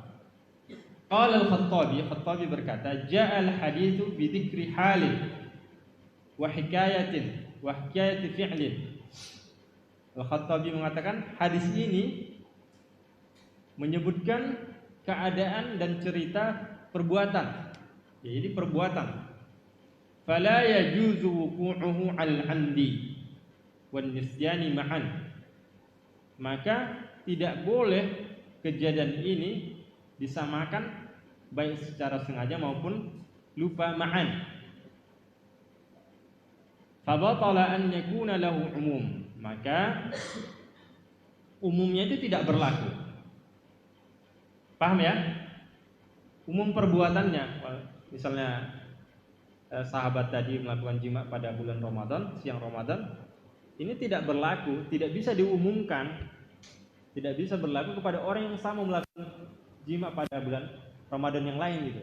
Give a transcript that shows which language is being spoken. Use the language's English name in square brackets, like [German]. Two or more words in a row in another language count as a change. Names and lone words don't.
[Arabic] قال الخطابي berkata, جاء الحديث بذكر حال وحكاية وحكاية فعل. [Indonesian] Al-Khattabi mengatakan hadis ini menyebutkan keadaan dan cerita perbuatan. Jadi perbuatan. [Arabic] فلا يجوز وقوعه على العمد والنسيان معا. [Indonesian] Maka tidak boleh kejadian ini disamakan baik secara sengaja maupun lupa ma'an. [Arabic] فبطل أن يكون له عموم, [Indonesian] maka umumnya itu tidak berlaku. Paham ya? Umum perbuatannya, misalnya sahabat tadi melakukan jima pada bulan Ramadan, siang Ramadan, ini tidak berlaku, tidak bisa diumumkan, tidak bisa berlaku kepada orang yang sama melakukan jima pada bulan Ramadan yang lain gitu.